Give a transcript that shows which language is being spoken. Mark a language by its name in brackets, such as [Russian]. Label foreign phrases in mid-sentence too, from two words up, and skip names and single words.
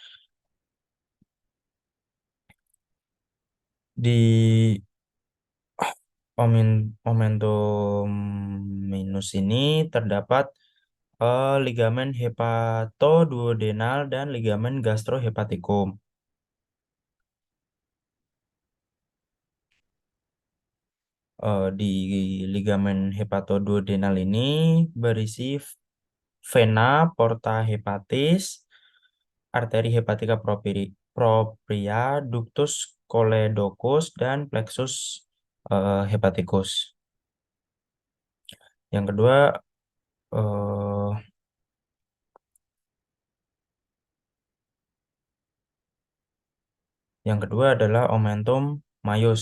[Indonesian] Di [Latin] momentum minus [Indonesian] ini terdapat ligamen hepatoduodenal dan ligamen gastrohepaticum. Di ligamen hepatoduodenal ini berisi [Latin] vena porta hepatis, [Indonesian] arteri [Latin] hepatica propria, ductus choledocus, dan plexus hepaticus. [Indonesian] Yang kedua, eh, adalah [Latin] omentum maius.